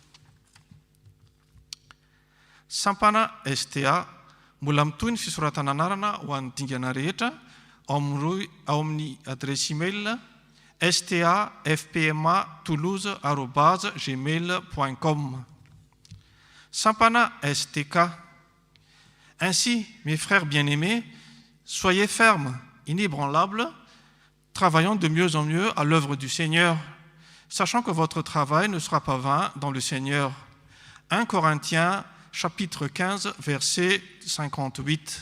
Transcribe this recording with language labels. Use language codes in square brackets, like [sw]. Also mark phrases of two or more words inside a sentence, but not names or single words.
[mg] Sampana STA mbola mitoy ny fisoratana anarana ho an'ny dingana rehetra ao amin'ny adresy email stafpma toulouse@gmail.com. Sampana STK. [fr] Ainsi, mes frères bien-aimés, soyez fermes, inébranlables, travaillant de mieux en mieux à l'œuvre du Seigneur, sachant que votre travail ne sera pas vain dans le Seigneur. 1 Corinthiens chapitre 15, verset 58.